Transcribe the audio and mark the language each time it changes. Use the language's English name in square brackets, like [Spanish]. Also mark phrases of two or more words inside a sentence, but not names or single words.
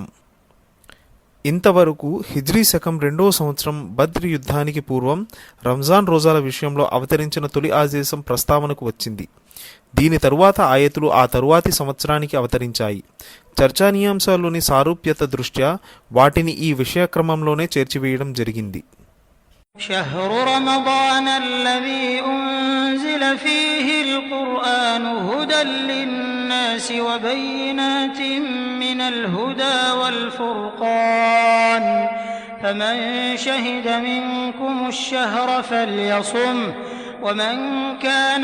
[Telugu] ఇంతవరకు హిజ్రీ శకం 2వ సంవత్సరం బద్ర్ యుద్ధానికి పూర్వం రంజాన్ రోజాల విషయంలో అవతరించిన తొలి ఆదేశం ప్రస్తావనకు వచ్చింది. దీని తరువాత ఆయతులు ఆ తరువాతి సంవత్సరానికి అవతరించాయి. చర్చానీయాంశాల్లోని సారూప్యత దృష్ట్యా వాటిని ఈ విషయక్రమంలోనే చేర్చివేయడం జరిగింది. [Arabic] شهر رمضان الذي أنزل فيه القرآن هدى للناس وبينات من الهدى والفرقان فمن شهد منكم الشهر فليصم ومن كان